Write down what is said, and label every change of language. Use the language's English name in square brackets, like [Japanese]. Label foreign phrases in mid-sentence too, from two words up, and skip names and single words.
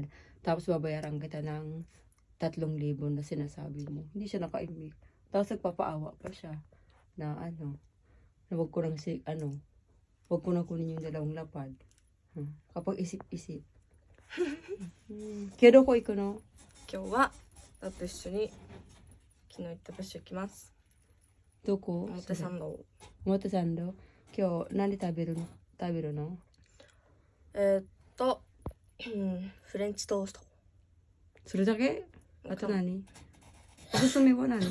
[Filipino] Tapos babayaran kita ng 3,000 na sinasabi mo. Hindi siya nakaimik. Tapos nagpapaawa pa siya na na wag ko nang wag ko nang kunin yung 2 lapad. Kapag isip-isip. Kaya ko iko no? [Japanese] 今日は、と一緒に、昨日行った場所行きます。どこ？表参道。表参道。今日何食べるの？フレンチトースト。それだけ？あと何？おすすめは何？